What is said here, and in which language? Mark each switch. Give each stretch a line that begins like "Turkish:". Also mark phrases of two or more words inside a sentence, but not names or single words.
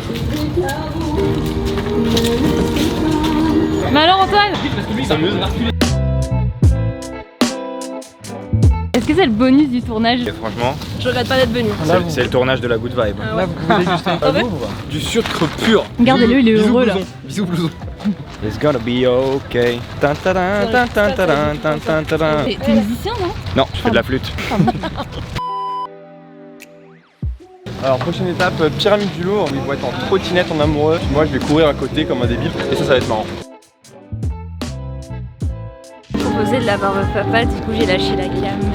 French: Mais alors Antoine, Parce que lui il s'amuse. est-ce que c'est le bonus du tournage? Et franchement, Je regrette pas d'être venue. Là, c'est le tournage de la Good Vibe. Là, vous dégustez un ouais. peu ou pas? Du sucre pur. Regardez-le, il est heureux là. Bisous blouson.
English: It's gonna be okay. Tan, tadan, tan, tan, tadan, tan, tan, tadan.
French: T'es musicien non? Non, je fais de la flûte. Alors prochaine étape, pyramide du Louvre, ils vont être en trottinette en amoureux. Moi je vais courir à côté comme un débile et ça va être marrant. Proposé de la barbe papa, du coup j'ai lâché la gamme.